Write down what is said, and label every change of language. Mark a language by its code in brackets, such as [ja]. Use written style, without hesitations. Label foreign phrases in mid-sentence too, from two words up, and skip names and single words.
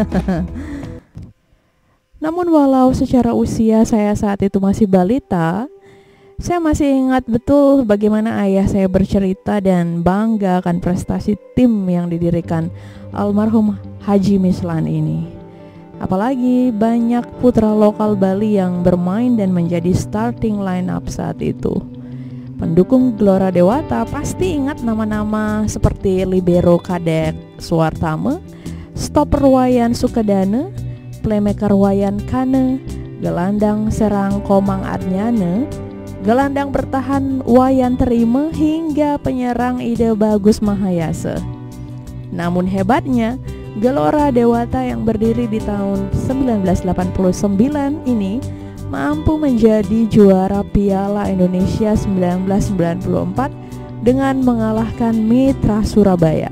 [id] Namun walau secara usia saya saat itu masih balita, saya masih ingat betul bagaimana ayah saya bercerita dan bangga akan prestasi tim yang didirikan almarhum Haji Mislan ini. Apalagi banyak putra lokal Bali yang bermain dan menjadi [en] starting line up [id] saat itu. Pendukung Gelora Dewata pasti ingat nama-nama seperti libero Kadek Suwartame, stopper Wayan Sukadana, playmaker Wayan Kane, gelandang serang Komang Adnyane, gelandang bertahan Wayan Terima hingga penyerang Ide Bagus Mahayasa. Namun hebatnya, Gelora Dewata yang berdiri di tahun 1989 ini mampu menjadi juara Piala Indonesia 1994 dengan mengalahkan Mitra Surabaya.